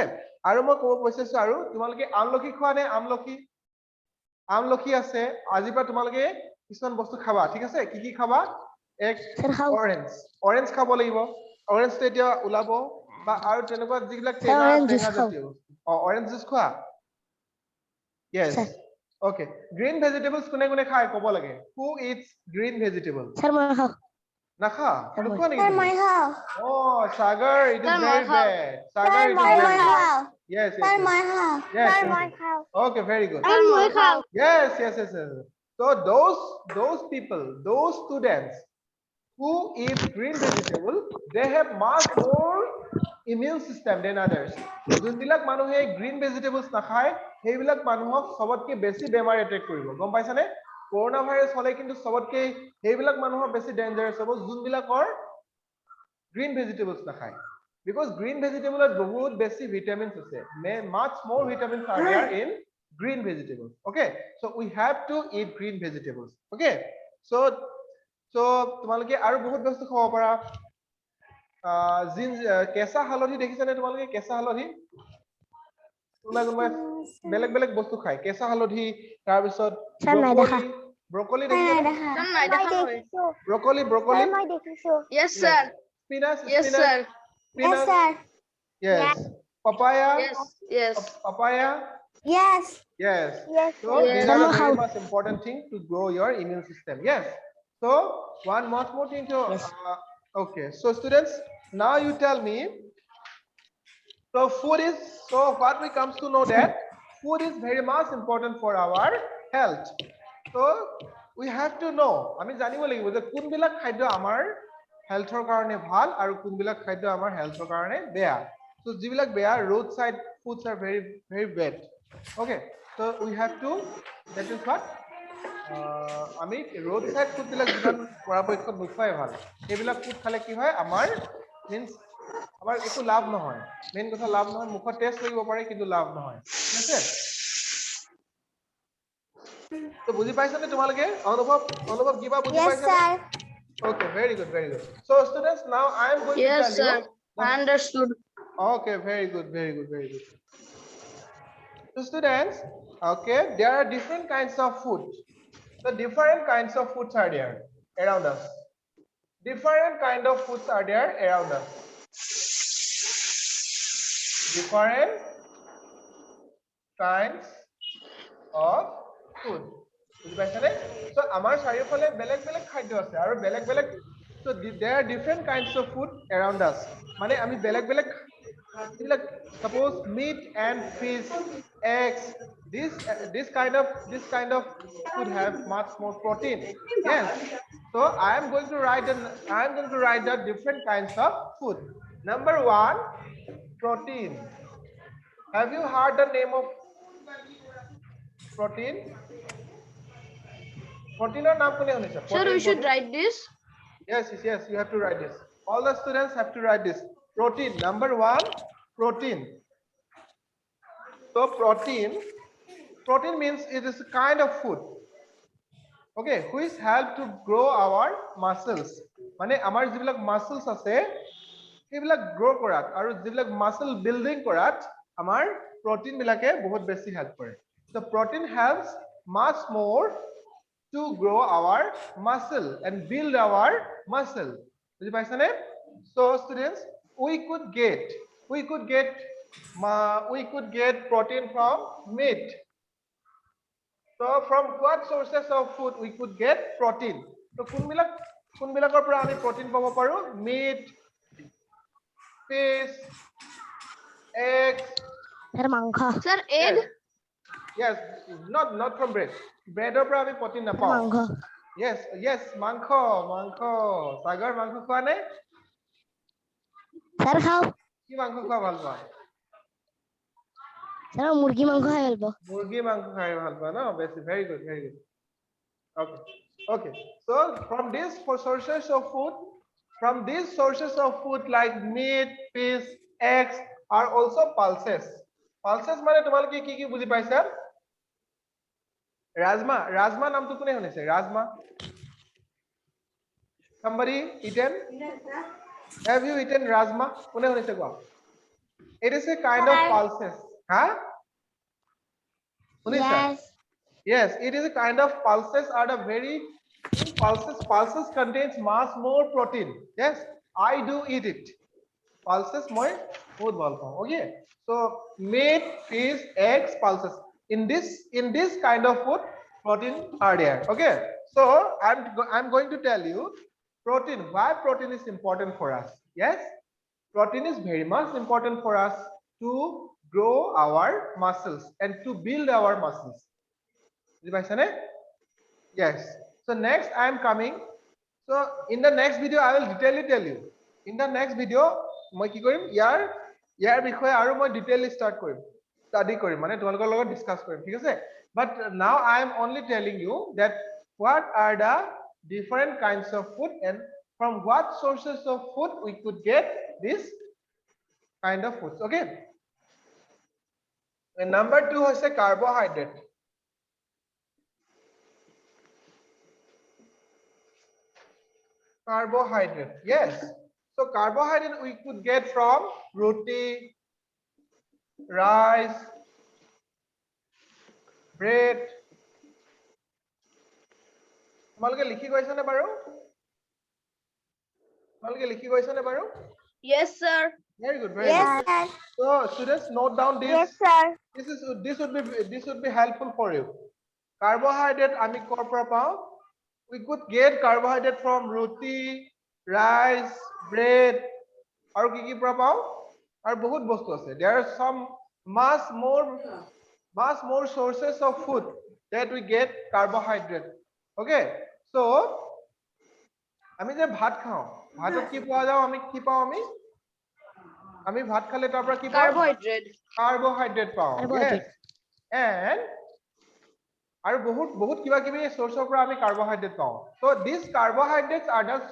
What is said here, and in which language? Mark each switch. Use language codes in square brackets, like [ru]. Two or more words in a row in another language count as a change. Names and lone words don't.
[as] আৰু মই ক'ব বিচাৰিছো, আৰু তোমালোকে আমলখি খোৱা নে? আমলখি আছে, আজিৰ পৰা তোমালোকে কিছুমান বস্তু খাবা। ঠিক আছে? কি কি খাবা? এক, অৰেঞ্জ খাব লাগিব। অৰেঞ্জটো এতিয়া ওলাব, বা আৰু তেনেকুৱা যিবিলাক টেঙা জাতীয় বস্তু। [en] orange juice [as] খোৱা? [en] Yes. Okay. Green vegetables [as] কোনে কোনে খায় ক'ব লাগে? [en] Who eats green vegetables? Sir, [as] মই খাওঁ। নাখা? [en] Sir, [as] নোখোৱা নেকি [en] Sir, [as] তুমি? [en] my house. Oh, Sagar, it is Sir, very my house. bad. Sagar, Sir, it is very my bad. house. Yes, Sir, yes, my yes. house. Yes, Sir, yes, my yes. house. Okay, very good. Sir, my house. Yes, yes, yes, yes. So those people, those students who eat green vegetable, they have much more immune system than others. [as] যোনবিলাক মানুহে [en] green vegetables [as] নাখায় সেইবিলাক মানুহক সবতকে বেছি বেমাৰ এটেক কৰিব গম পাইছানে করোনা ভাইৰাছ হলে কিন্তু সবতকে সেইবিলাক মানুহৰ বেছি ডেঞ্জাৰাছ হ'ব যোনবিলাকৰ green vegetables নাখায় [en] because green vegetable [as] বহুত বেছি vitamins আছে [en] much more vitamins are there in green vegetables okay so [as] we have to eat green vegetables okay so তোমালোকে আৰু বহুত বস্তু খাব পাৰা কেঁচা হালধি দেখিছানে তোমালোকে কেঁচা হালধি কোনোবাই বেলেগ বেলেগ বস্তু খায় কেঁচা হালধি তাৰ পিছত ব্ৰকলি ব্ৰকলি দেখিছানে ব্ৰকলি ব্ৰকলি [en] Yes, sir. spinach Yes, spinach sir. spinach yes papaya Yes. papaya Yes. yes Yes. so these are the very much important thing to grow your immune system yes so one much more thing to okay so students now you tell me so food is so what we comes to know that food is very much important for our health so we have to know [as] আমি জানিব লাগিব যে কোনবিলাক খাদ্য আমাৰ হেলথৰ কাৰণে ভাল আৰু কোনবিলাক খাদ্য আমাৰ হেলথৰ কাৰণে বেয়া so যিবিলাক বেয়া [en] road side foods are very very bad okay so we have to that is what [as] আমি [en] road side food [as] বিলাক যিমান পৰাপক্ষত নোখোৱাই ভাল এইবিলাক ফুড খালে কি হয় আমাৰ means আমাৰ একো লাভ নহয় মেইন কথা লাভ নহয় মুখত টেষ্ট লাগিব পাৰে কিন্তু লাভ নহয় ঠিক আছে তো বুজি পাইছানে তোমালোকে অনুভৱ কিবা বুজি পাইছানে [en] okay very good so students now I am going to Yes, tell sir. you I understood. okay very good so students okay there are different kinds of food so different kinds of foods are there around us different kind of foods are there around us different kinds of food [as] বুজি পাইছানে so আমাৰ চাৰিওফালে বেলেগ বেলেগ খাদ্য আছে আৰু বেলেগ বেলেগ so [en] there are different kinds of food around us [as] মানে আমি বেলেগ বেলেগ [en] like suppose meat and fish eggs this kind of food have much more protein yes so I am going to write the different kinds of food number 1 protein have you heard the name of protein [as] proteinৰ নাম কোনে শুনিছে [en] Sir, we should write this. yes you have to write this all the students have to write this protein number 1 protein so protein means it is a kind of food okay which help to grow our muscles [as] মানে আমাৰ যিবিলাক muscles আছে সেইবিলাক grow কৰাত আৰু যিবিলাক muscle building কৰাত আমাৰ protein বিলাকে বহুত বেছি help কৰে [en] so protein helps much more to grow our muscle and build our muscle [as] বুজি পাইছানে [en] so students we could get protein from meat so from what sources of food we could get protein so [as] কোনবিলাকৰ পৰা আমি protein পাব পাৰো [en] meat fish eggs Sir, egg. yes not from bread [as] ৰ পৰা আমি protein নাপাওঁ yes মাংস সাগৰ মাংস খোৱা নাই স্যার খাও কি মাংস খোৱা ভাল পোৱা স্যার মুরগি মাংস খাই ভাল পাও মুৰ্গী মাংস খাই ভাল পোৱা ন বেছি [en] very good okay so from these sources of food like meat fish eggs are also pulses [as] মানে তোমালোকে কি বুজি পাইছা ৰাজমা নামটো কোনে শুনিছে ৰাজমা [en] somebody eaten have you eaten rajma [as] কোনে শুনিছে কোৱা [en] it is a kind of pulses শুনিছা yes it is a kind of pulses are the very pulses contains much more protein yes I do eat it pulses [as] মই বহুত ভাল পাওঁ [en] okay so meat fish eggs pulses in this kind of food protein are there okay so I'm going to tell you protein why protein is important for us yes protein is very much important for us to grow our muscles and to build our muscles yes so next I am coming so in the next video I will detailedly tell you in the next video [as] মই কি কৰিম ইয়াৰ ইয়াৰ বিষয়ে আৰু মই ডিটেইলি ষ্টাডি কৰিম মানে তোমালোকৰ লগত ডিসকাস কৰিম ঠিক আছে [en] but now I am only telling you that what are the different kinds of food and from what sources of food we could get this kind of foods okay and number 2 হৈছে carbohydrate yes so carbohydrate we could get from roti rice bread [as] তোমালোকে লিখি গৈছে নে বাৰু [en] তোমালোকে লিখি গৈছে নে বাৰু Yes, sir. very good so students note down this Yes, sir. this would be helpful for you carbohydrate [as] আমি কৰ পৰা পাওঁ [en] we could get carbohydrate from roti rice bread [as] আৰু কি পৰা পাওঁ আৰু বহুত বস্তু আছে [en] there are some much more sources of food that we get carbohydrate okay so [as] আমি যে ভাত খাওঁ ভাতত কি পোৱা যাও আমি কি পাওঁ আমি ভাত খালে তাৰ পৰা কি পাওঁ কাৰ্বোহাইড্ৰেট পাওঁ [en] yes and [as] আৰু বহুত কিবা কিবি সোৰ্সৰ পৰা আমি কাৰ্বোহাইড্ৰেট পাওঁ [en] so these carbohydrates are the